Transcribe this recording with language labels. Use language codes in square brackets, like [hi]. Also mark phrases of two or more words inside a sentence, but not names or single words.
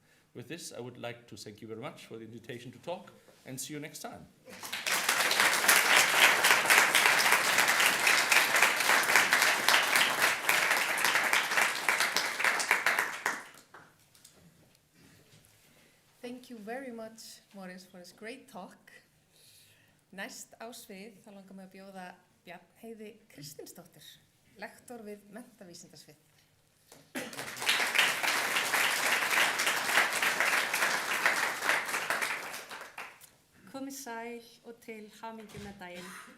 [en] With this, I would like to thank you very much for the invitation to talk and see you next time. Thank you very much, Morris, for this great talk. [is] Næst á svið þá langar mig að bjóða Bjarnheiði Kristinsdóttir, lektor við menntavísindasvið. Komið sæl og til hamingju með daginn.